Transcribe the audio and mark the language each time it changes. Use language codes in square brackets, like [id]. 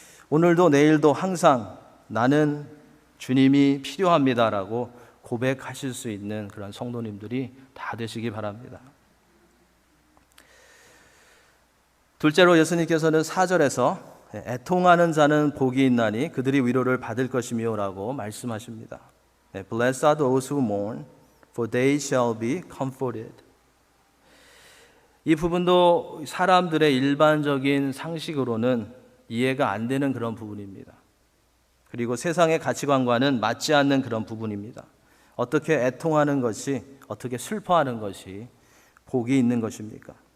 [ko] 오늘도 내일도 항상 나는 주님이 필요합니다라고 고백하실 수 있는 그런 성도님들이 다 되시기 바랍니다. 둘째로 예수님께서는 4절에서 애통하는 자는 복이 있나니 그들이 위로를 받을 것이며 라고 말씀하십니다. [en] Blessed are those who mourn, for they shall be comforted. [ko] 이 부분도 사람들의 일반적인 상식으로는 이해가 안 되는 그런 부분입니다. 그리고 세상의 가치관과는 맞지 않는 그런 부분입니다. 어떻게 애통하는 것이, 어떻게 슬퍼하는 것이 복이 있는 것입니까?